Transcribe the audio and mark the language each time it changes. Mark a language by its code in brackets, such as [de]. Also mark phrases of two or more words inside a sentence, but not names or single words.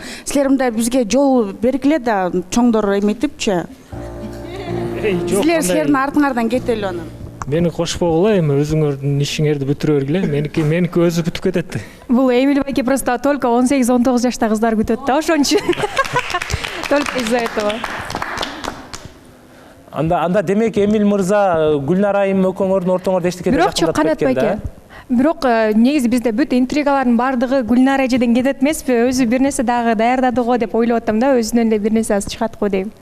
[ky] Силер мындай бизге жол бергиле да чоңдор эметипчи. Силердин артыңардан кетели анан. Мени кошпогула, эми өзүңөрдүн ишиңерди бүтүрө бергиле. Меники өзү бүтүп кетет. Бул Эмиль байке [ru] просто только [ky] 18-19 жашта кыздар күтөт да, ошон үчүн. [ru] Только из-за этого. [ky] Анда демек Эмиль мырза Гүлнара айым экөөңөрдүн ортоңордо эчтеке Бирок канат байке. Бирок негизи бизде бүт интригалардын бардыгы Гүлнара эжеден кетет эмеспи? Өзү бир нерсе дагы даярдады го деп ойлоп атам да, өзүнөн эле бир нерсе чыгат го дейм.